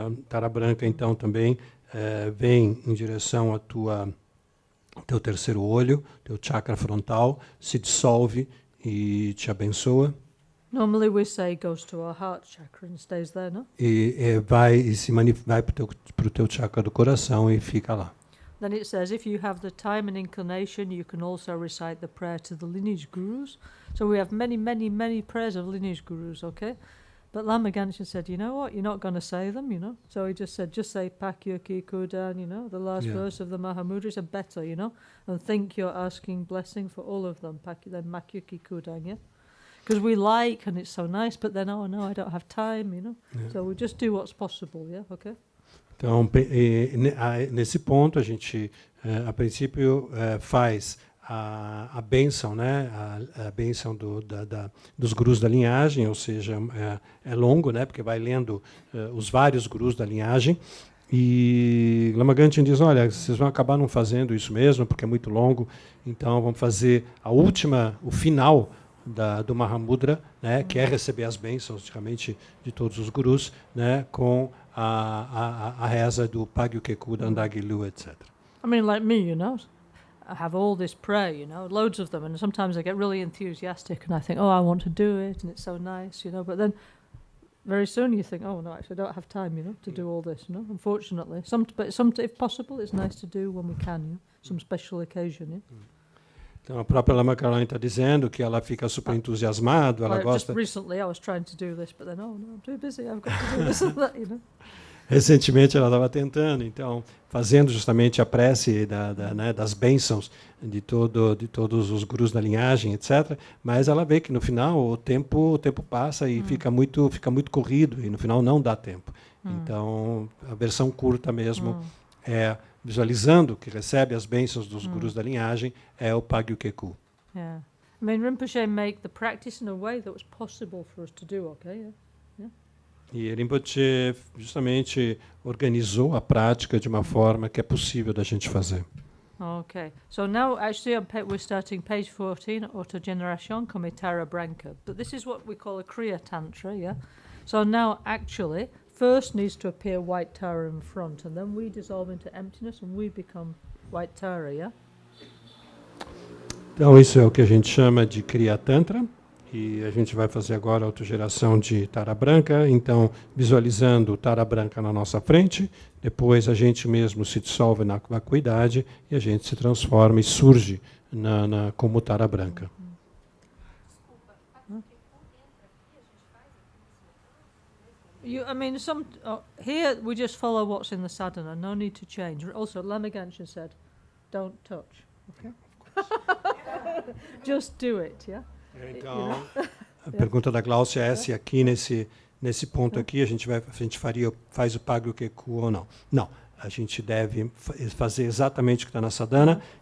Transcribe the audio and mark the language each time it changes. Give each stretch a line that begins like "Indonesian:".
Portuguese: Tara Branca, então, também vem em direção a teu terceiro olho, teu chakra frontal, se dissolve e te abençoa.
English: Normally we say goes to our heart chakra and stays there, no?
Portuguese: Vai para o teu chakra do coração e fica lá.
English: Then it says, if you have the time and inclination, you can also recite the prayer to the lineage gurus. So we have many, many, many prayers of lineage gurus, okay? But Lama Ganshin said, you know what, you're not going to say them, you know? So he just said, just say Pakyaki Kudan, you know, the last verse of the Mahamudra is better, you know? And think you're asking blessing for all of them, then Makyaki Kudan, yeah? Because we like, and it's so nice, but then, oh no, I don't have time, you know? Yeah. So we just do what's possible, yeah? Okay?
Portuguese: Então, nesse ponto, a gente, a princípio, faz a bênção, né? A bênção dos gurus da linhagem, ou seja, é longo, né? Porque vai lendo os vários gurus da linhagem. E Lama Ganchen diz, olha, vocês vão acabar não fazendo isso mesmo, porque é muito longo, então vamos fazer o final do Mahamudra, né, que é receber as bênçãos, realmente, de todos os gurus, né, com a reza do Pagyu Keku, Dandagilu, etc.
English: I mean, like me, you know, I have all this prayer, you know, loads of them, and sometimes I get really enthusiastic and I think, oh, I want to do it, and it's so nice, you know, but then very soon you think, oh, no, actually I don't have time, you know, to do all this, you know, unfortunately. If possible, it's nice to do when we can, you know, some special occasion, yeah.
Portuguese: Então, a própria Lama Caroline está dizendo que ela fica super entusiasmada, ela gosta...
English: Just recently I was trying to do this, but then, oh, no, I'm too busy, I've got to do this and that, you know.
Portuguese: Recentemente ela estava tentando, então, fazendo justamente a prece né, das bênçãos de todos os gurus da linhagem, etc. Mas ela vê que no final o tempo passa e fica muito corrido, e no final não dá tempo. Então, a versão curta mesmo é... visualizando que recebe as bênçãos dos gurus da linhagem, é o Pagyu Keku.
English: Yeah. I mean, Rinpoche make the practice in a way that was possible for us to do, okay? Yeah. Yeah.
Portuguese: E Rinpoche justamente organizou a prática de uma forma que é possível da gente fazer.
English: Okay. So now, actually, we're starting page 14, Autogeneración como Tara Branca. But this is what we call a Kriya Tantra, yeah? So now, actually... first needs to appear white Tara in front, and then we dissolve into emptiness and we become white Tara, yeah?
Portuguese: Então isso é o que a gente chama de Kriya Tantra, e a gente vai fazer agora a autogeração de Tara Branca, então visualizando Tara Branca na nossa frente, depois a gente mesmo se dissolve na vacuidade e a gente se transforma e surge como Tara Branca.
English: I mean, here we just follow what's in the sadhana, no need to change. Also, Lama Ganshin said, don't touch, okay? Just do it, yeah?
Portuguese: Então, a pergunta da Glaucia é se aqui nesse ponto aqui a gente faz o Pagyu Keku ou não. Não, a gente deve fazer exatamente o que está na sadhana.